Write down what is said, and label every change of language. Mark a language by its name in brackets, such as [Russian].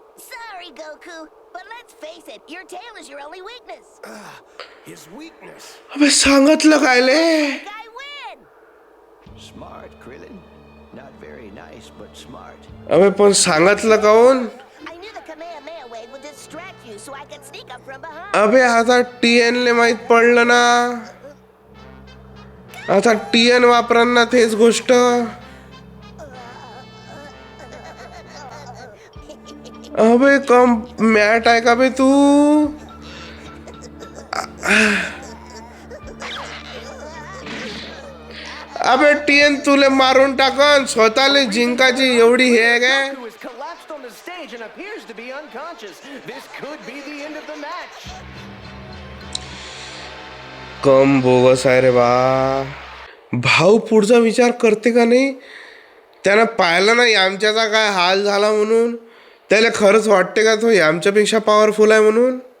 [English] Sorry, Goku, but let's face it, your tail is your only weakness. His weakness. [Marathi] अबे सांगितलं कायले. [English] I win! Smart, Krillin. Not very nice, but smart. [Marathi] अबे पण सांगितलं काऊन. [English] I knew the Kamehameha wave would distract you so I could sneak up from behind. [Marathi] अबे आता TN ले माहित पडलं ना. आता TN वापरांना तेच गोष्ट. अबे कम मॅट आहे का बे तू. अबे TN तुले मारून टाकन. स्वतःले जिंकाची एवढी हे आहे काय. [English] Goku is collapsed on the stage and appears to be unconscious. This could be the end of the match. [Marathi] Come bogus आहे रे बा. भाऊ पुढचा विचार करते का नाही. त्यानं पाहिलं ना यामच्याचा काय हाल झाला म्हणून. त्याला खरंच वाटते का तो यामच्यापेक्षा पॉवरफुल आहे म्हणून.